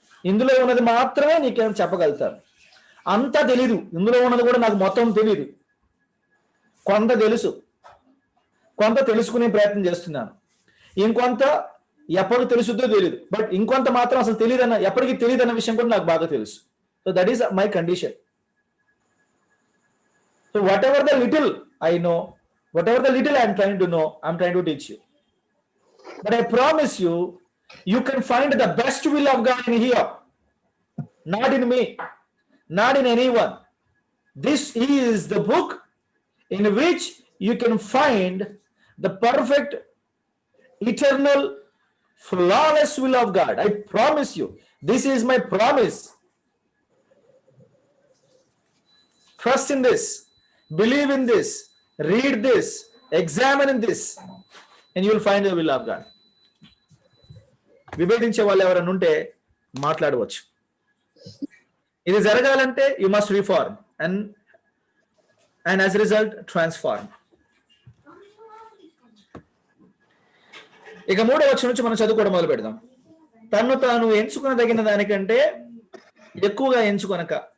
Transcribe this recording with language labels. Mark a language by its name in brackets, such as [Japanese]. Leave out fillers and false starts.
[Telugu] ఇందులో ఉన్నది మాత్రమే నీకేం చెప్పగలుగుతాను. అంతా తెలీదు, ఇందులో ఉన్నది కూడా నాకు మొత్తం తెలీదు. కొంత తెలుసు, కొంత తెలుసుకునే ప్రయత్నం చేస్తున్నాను. ఇంకొంత ఎప్పుడు తెలుసుద్దో తెలియదు, బట్ ఇంకొంత మాత్రం అసలు తెలియదన్న, ఎప్పటికీ తెలియదన్న విషయం కూడా నాకు బాగా తెలుసు. [English] So that is my condition. So whatever the little I know, whatever the little I am trying to know, I am trying to teach you. But I promise you, you can find the best will of God in here. Not in me, not in anyone. This is the book in which you can find the perfect, eternal, flawless will of God. I promise you. This is my promise. Trust in this. Believe in this. Read this, examine this, and you will find the will of God. [Telugu] విభేదించే వాళ్ళు ఎవరైనా ఉంటే మాట్లాడవచ్చు. ఇది జరగాలంటే [English] You must reform and as result transform. [Telugu] ఇక 3వ వచనం నుంచి మనం చదువుకోవడం మొదలు పెడదాం. తన్ను తాను ఎంచుకొనదగిన దానికంటే ఎక్కువగా ఎంచుకొనక.